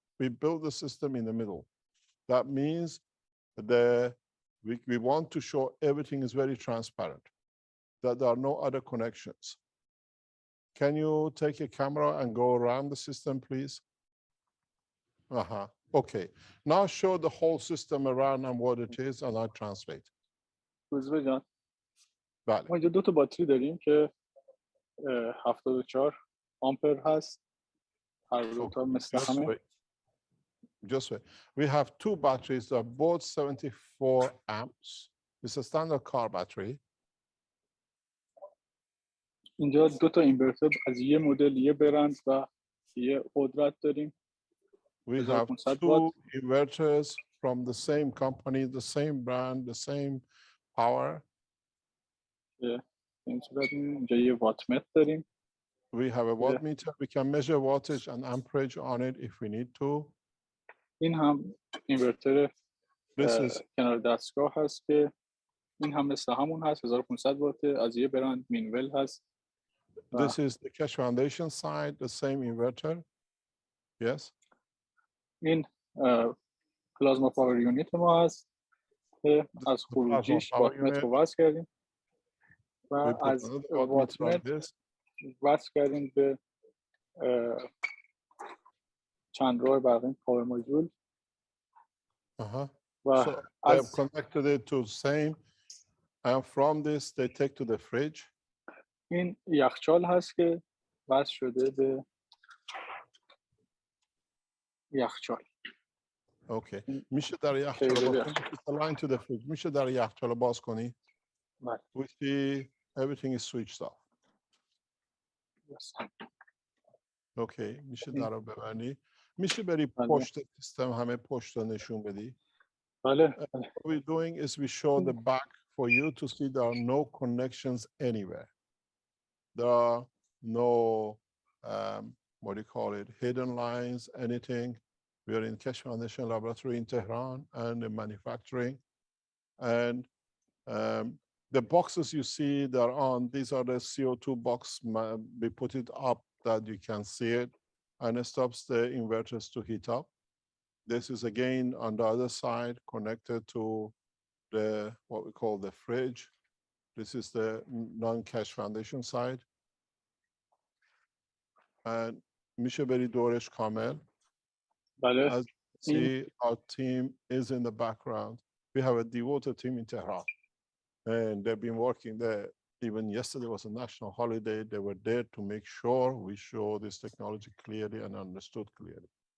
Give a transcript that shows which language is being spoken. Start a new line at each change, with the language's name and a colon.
English: We build the system in the middle. That means we want to show everything is very transparent, that there are no other connections. Can you take a camera and go around the system, please? Okay. Now show the whole system around and what it is, and I'll translate.
Persian: روزبه جان بله. ما اینجا 2 تا باتری داریم که 74 آمپر هست. هر دو تا مثل همه.
English: Just wait. We have 2 batteries that are both 74 amps. It's a standard car battery.
Persian: اینجا 2 تا اینورتر از یه مدل یه برند و یه قدرت داریم.
English: We have 2 inverters from the same company, the same brand, the same power.
Persian: این صورت اینجا یه واتمتر داریم.
English: We have a watt meter. We can measure wattage and amperage on it if we need to.
Persian: این هم اینورتر کنار دستگاه هست که این هم مثل همون هست 1500 وات از یه برند مینول هست.
English: This is the Keshe Foundation side, the same inverter. Yes.
Persian: این پلازما پاور یونیت ما هست که از خروجیش واتمتر رو وصل کردیم و از واتمتر وصل کردیم به چند راه برقی پاور مودیول.
English: So they have connected it to same, and from this they take to the fridge.
Persian: این یخچال هست که وصل شده به یخچال.
English: Okay.
Persian: میشه در یخچال باز کنی؟
English: It's aligned to the fridge.
Persian: میشه در یخچال باز کنی؟ بله.
English: We see everything is switched off. Yes.
Persian: Okay. میشه در رو ببرنی. میشه بری پشت سیستم همه پشت رو نشون بدی؟ بله.
English: What we're doing is we show the back for you to see there are no connections anywhere. There are no, what do you call it, hidden lines, anything. We are in Keshe Foundation Laboratory in Tehran and in manufacturing. And the boxes you see that are on, these are the CO2 box. We put it up that you can see it, and it stops the inverters to heat up. This is again on the other side connected to the, what we call the fridge. This is the non-Keshe Foundation side.
Persian: And میشه بری دورش کامل. بله.
English: As you see, our team is in the background. We have a devoted team in Tehran, and they've been working there. Even yesterday was a national holiday. They were there to make sure we show this technology clearly and understood clearly.